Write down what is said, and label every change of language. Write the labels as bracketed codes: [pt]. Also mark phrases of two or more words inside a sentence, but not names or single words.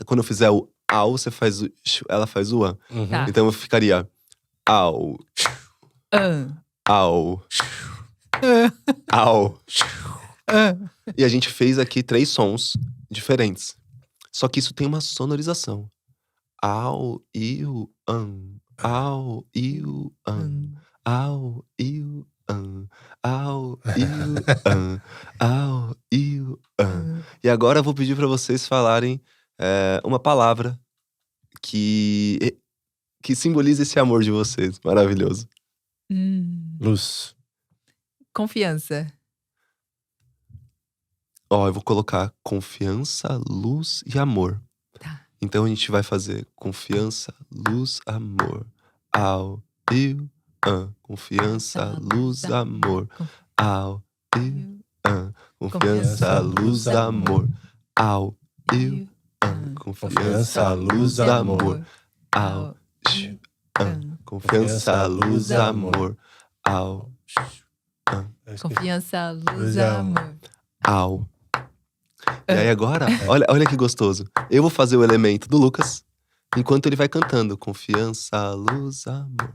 [pt] Quando eu fizer o au, você faz o ela faz o an. Tá. Então eu ficaria au. Au. Au. E a gente fez aqui 3 sons diferentes. Só que isso tem uma sonorização. Au, iu, au, iu, au, iu, au, iu, au, iu, E agora eu vou pedir pra vocês falarem uma palavra que simboliza esse amor de vocês. Maravilhoso. Luz. Confiança. Eu vou colocar confiança, luz e amor. Tá. Então a gente vai fazer confiança, luz, amor. Au, iu, confiança, luz, amor. Au, iu, confiança, luz, amor. Au, iu, confiança, luz, amor. Au, iu, confiança, luz, amor. Au, Confiança, luz, amor. au. E aí agora, olha que gostoso. Eu vou fazer o elemento do Lucas, enquanto ele vai cantando. Confiança, luz, amor.